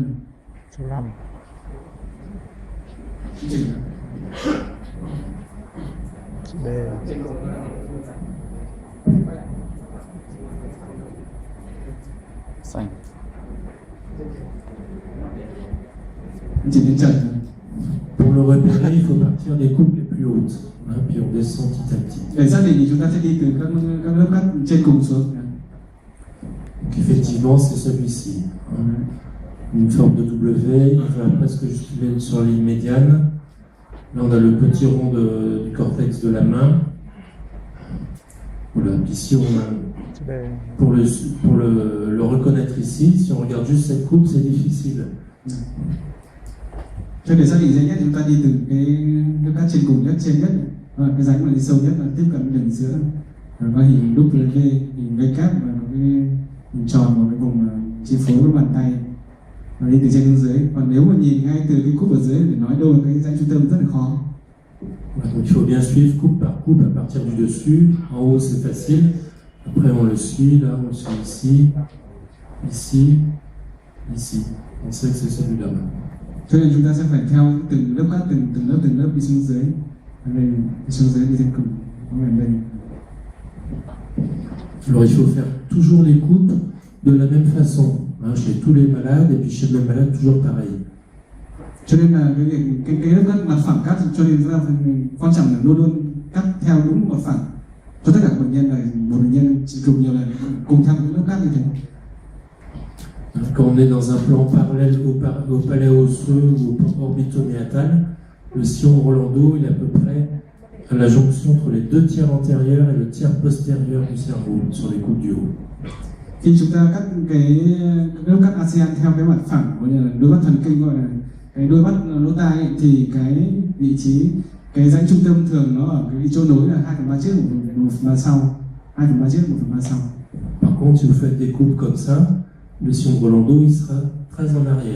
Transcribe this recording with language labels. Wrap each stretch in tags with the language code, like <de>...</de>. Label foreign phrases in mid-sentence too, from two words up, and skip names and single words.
<vi>Số 5. B. Xanh. Chỉ đến trần thôi.</vi> <fr>Pour le repérer, il faut partir des coupes les plus hautes, hein, puis on descend petit à petit. Để xác định thì chúng ta sẽ đi từ các lớp cắt trên cùng xuống. Donc effectivement, c'est celui-ci. Hein. Une forme de W, il va presque jusqu'à sur la ligne médiane. Là, on a le petit rond du cortex de la main. Voilà, puis si on a, pour le reconnaître ici, si on regarde juste cette coupe, c'est difficile.</fr> <vi>Cho để xác định dễ nhất, chúng ta đi từ cái lớp cắt trên cùng nhất, trên nhất, cái rãnh mà đi sâu nhất là tiếp cận đường giữa. Rồi có hình W, hình V kép và cái hình tròn của cái vùng chi phối với bàn tay. Nó đi từ trên xuống dưới. Còn nếu mà nhìn ngay từ cái cúp ở dưới để nói đâu là cái dãy trung tâm rất là khó.</vi> <fr>Voilà, donc il faut bien suivre coupe par coupe à partir du dessus. En haut c'est facile. Après on le suit, là on le suit ici, ici, ici. On sait que c'est celui-là.</fr> <vi>Cho nên chúng ta sẽ phải theo từng lớp cắt, từng lớp đi xuống dưới. Đây, đi xuống dưới đi trên cùng. Nó ở đây.</vi> <fr>Alors il faut faire toujours les coupes de la même façon, hein, chez tous les malades, et puis chez le malade toujours pareil.</fr> <vi>Cho nên là cái lớp cắt mặt phẳng cắt, cho nên chúng ta quan trọng là luôn luôn cắt theo đúng mặt phẳng. Cho tất cả các bệnh nhân này, một bệnh nhân chỉ chụp nhiều lần cùng theo cái lớp cắt như thế.</vi> <fr>Quand on est dans un plan parallèle au palais osseux ou au orbitoméatal, le sillon Rolando il est à peu près à la jonction entre les deux tiers antérieurs et le tiers postérieur du cerveau sur les coupes du haut.</fr> <vi>Khi chúng ta cắt cái lớp cắt ASEAN theo cái mặt phẳng, gọi là đôi mắt thần kinh, gọi là cái đôi mắt lỗ tai ấy, thì cái vị trí cái rãnh trung tâm thường nó ở cái chỗ nối là 2/3 trước, 1/3 sau, 2/3 trước, 1/3 sau.</vi> <fr>Par contre, si vous faites des coupes comme ça, le sillon Rolando il sera très en arrière.</fr>